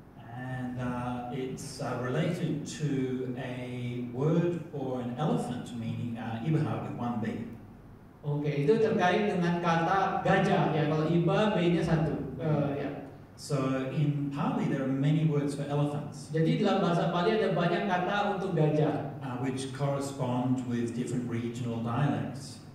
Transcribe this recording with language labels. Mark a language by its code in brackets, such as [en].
[en] And it's related to a word for an elephant, meaning ibha with one B. [id] Oke, itu terkait dengan kata gajah ya. Kalau iba B-nya satu. Ya. [en] So in Pali there are many words for elephants, [id] Jadi dalam bahasa Pali ada banyak kata untuk gajah [en] which correspond with different regional dialects.